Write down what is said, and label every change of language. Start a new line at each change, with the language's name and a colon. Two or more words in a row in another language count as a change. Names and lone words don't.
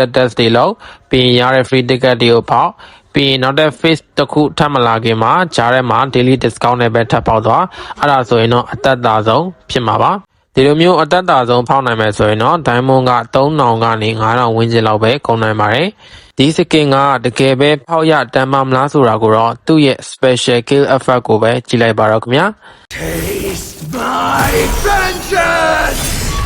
Burmese: test တွေလုပ်ပြီးရင်ရတဲ့
English: free ticket
Burmese: တွေကိုဖောက်ပြီးရင်နောက်တဲ့ face တစ်ခုထပ်မလာခင်မှာကြားထဲမှာ
English: daily discount
Burmese: နဲ့ပဲထပ်ပေါက်သွားအဲ့ဒါဆိုရင်တော့အသက်သာဆုံးဖြစ်မှာပါဒီလိုမျိုးအသက်သာဆုံးဖောက်နိုင်မယ်ဆိုရင်တော့ diamond က3000ကနေ9000ဝန်းကျင်လောက်ပဲကုန်နိုင်ပါတယ်ဒီ skin ကတကယ်ပဲဖောက်ရတမ်းမမလားဆိုတာကိုတော့သူ့ရဲ့
English: special kill effect
Burmese: ကိုပဲကြည့်လိုက်ပါတော့ခင်ဗျာ
English: Taste my vengeance!